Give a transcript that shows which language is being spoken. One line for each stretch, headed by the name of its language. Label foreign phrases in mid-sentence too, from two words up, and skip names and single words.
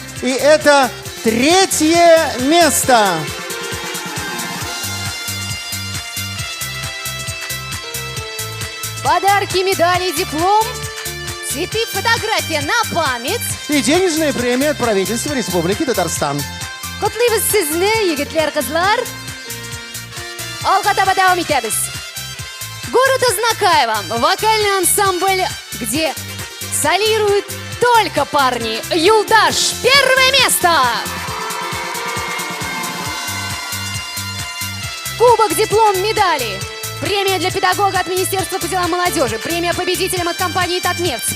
Russian: И это 3-е место. Подарки, медали, диплом, цветы, фотография на память. И денежная премия от правительства Республики Татарстан.
Tatar: Котлыйбыз сезне, егетлер, кызлар. Алга таба давам итәбез.
Russian: Город Азнакаево, вокальный ансамбль, где солируют только парни. Юлдаш, 1-е место. Кубок, диплом, медали. Премия для педагога от Министерства по делам молодежи. Премия победителям от компании «Татнефть».